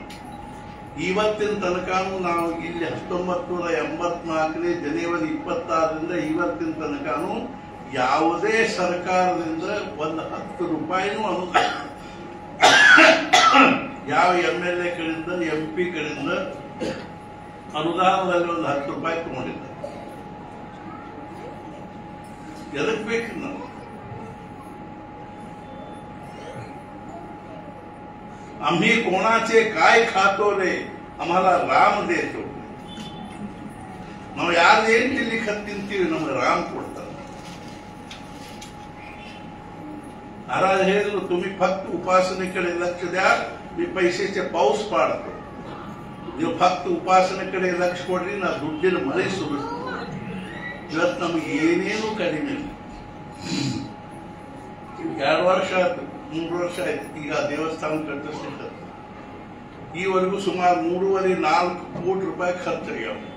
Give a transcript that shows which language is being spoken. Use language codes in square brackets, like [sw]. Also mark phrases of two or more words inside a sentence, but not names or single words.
[kn] ಇವತ್ತಿನ ತನಕನೂ ನಾವು ಇಲ್ಲಿ 1984 ಜನವರಿ 26ರಿಂದ ಇವತ್ತಿನ ತನಕನೂ ಯಾವುದೇ ಸರ್ಕಾರದಿಂದ ಒಂದು 10 ರೂಪಾಯಿನೂ ಅನುದಾನ ಯಾವ MLA ಕಡೆಯಿಂದ MP ಕಡೆಯಿಂದ ಅನುದಾನದಲ್ಲಿ ಒಂದು 10 ರೂಪಾಯಿ ತಗೊಂಡಿದ್ದಾರೆ. ಎದಕ್ಕೆ ಬೇಕು ನಾವು? [mr] आम्ही कोणाचे काय खातो रे, आम्हाला राम देतो. [kn] ನಾವು ಯಾರೇನ್ ತಿನ್ಲಿಕ್ಕೆ ತಿಂತೀವಿ, ನಮ್ಗೆ ರಾಮ್ ಕೊಡ್ತಾರೆ. महाराज ಹೇಳಿದ್ರು, [mr] तुम्ही फक्त उपासनेकडे लक्ष द्या, मी पैशाचे पाऊस पाडतो. [kn] ನೀವು फक्त ಉಪಾಸನೆकडे ಲಕ್ಷ ಕೊಡ್ರಿ, ನಾ ದುಡ್ಡಿನ ಮಳೆ ಸುರಿಸ್ತೀನಿ. ಇವತ್ತು ನಮ್ಗೆ ಏನೇನು ಕಡಿಮೆ ಇಲ್ಲ. 2 ವರ್ಷ ಆಯ್ತು, 3 ವರ್ಷ ಆಯ್ತು ಈಗ ದೇವಸ್ಥಾನ ಕಟ್ಟಿಸ್ಲಿಕ್ಕೆ. ಈವರೆಗೂ ಸುಮಾರು 3.5-4 ಕೋಟಿ ರೂಪಾಯಿ ಖರ್ಚಾಗ್ಯಾವ.